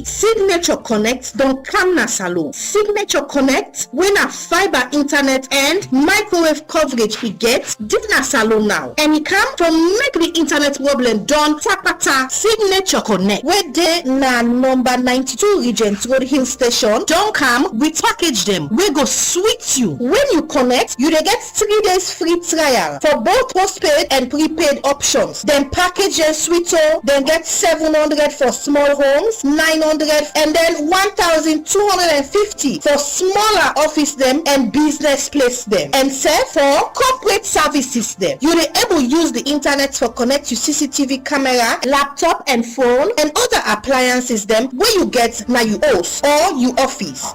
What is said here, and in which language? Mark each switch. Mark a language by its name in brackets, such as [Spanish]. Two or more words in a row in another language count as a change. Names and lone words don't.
[Krio] Signature Connect don come na Salone. Signature Connect wey na fiber internet and microwave coverage e get, dey na Salone now. And e come from make the internet problem done tapata. Signature Connect wey dey na number 92 Regent Road Hill Station don come with package dem wey go sweet you. When you connect, you dey get 3 days free trial for both postpaid and prepaid options. Then package and sweet then get 700 for small homes, 900 and then 1,250 for smaller office them and business place them. And say for corporate services them, you dey able use the internet for connect to CCTV camera, laptop and phone and other appliances them where you get na you host or you office.